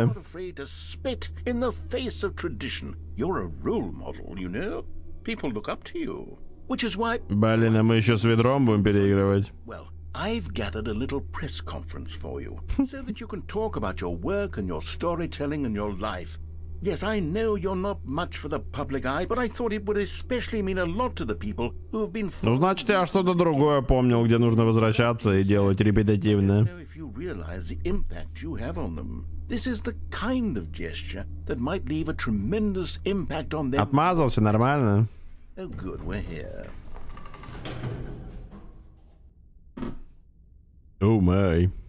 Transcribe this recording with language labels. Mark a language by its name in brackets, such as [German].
[English] You're not afraid to spit in the face of tradition. You're a role model, you know? People look up to you. Which is why... [Russian] Блин, а мы еще с ведром будем переигрывать. [English] Well, I've gathered a little press conference for you, so that you can talk about your work and your storytelling and your life. Yes, I know you're not much for the public eye, but I thought it would especially mean a lot to the people who have been... [Russian] Ну, значит, я что-то другое помнил, где нужно возвращаться и делать репетативно. [English] If you realize the impact you have on them. This is the kind of gesture that might leave a tremendous impact on them. [Russian] Отмазался, нормально. [English] Oh, good, we're here. Oh my.